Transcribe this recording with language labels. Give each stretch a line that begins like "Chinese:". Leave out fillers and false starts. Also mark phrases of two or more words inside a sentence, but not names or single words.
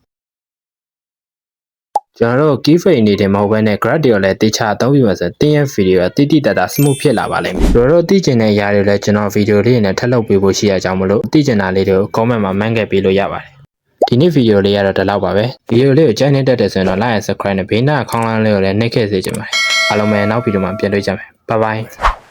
Burmese: ကျွန်တော်တို့ keyframe နေတယ်မဟုတ်ဘဲနဲ့ graph တွေကိုလည်းတေချာအသုံးပြုမှာဆိုရင်တင်းရဲ့ video ကတိတိတတ်တာ smooth ဖြစ်လာပါလိမ့်မယ်တို့တို့သိကျင်တဲ့ຢာတွေလည်းကျွန်တော် video လေးနဲ့ထပ်လုပ်ပေးဖို့ရှိရကြောင်းမလို့သိကျင်တာလေးတွေကို comment မှာ မှန်းခဲ့ပေးလို့ရပါတယ်ဒီနေ့ video လေးကတော့ဒီလောက်ပါပဲ video လေးကိုကြိုက်နေတတ်တယ်ဆိုရင်တော့
English: like and subscribe
Burmese: နဲ့ဘေးနားခေါင်းလောင်းလေးကိုလည်းနှိပ်ခဲ့စေချင်ပါတယ်အားလုံးပဲနောက် video မှာပြန်တွေ့ကြမယ်
English: bye bye